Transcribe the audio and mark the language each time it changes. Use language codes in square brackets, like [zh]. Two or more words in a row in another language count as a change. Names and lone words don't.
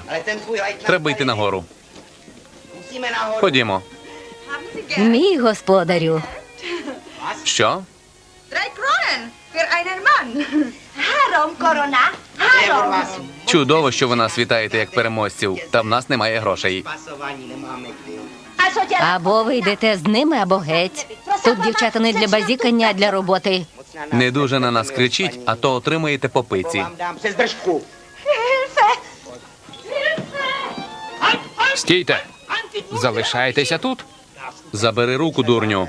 [uk] Треба йти нагору. Ходімо. Мій господарю. Що? [de] 3 Kronen für einen Mann. [hu] Harom Corona. Harom. [uk] Чудово, що ви нас вітаєте як переможців, та в нас немає грошей. [de] Also, ja, [uk] Або ви йдете з ними, або геть. Тут дівчата не для базікання, а для роботи. Не дуже на нас кричіть, а то отримаєте по пиці. Стійте! Залишайтеся тут. Забери руку, дурню.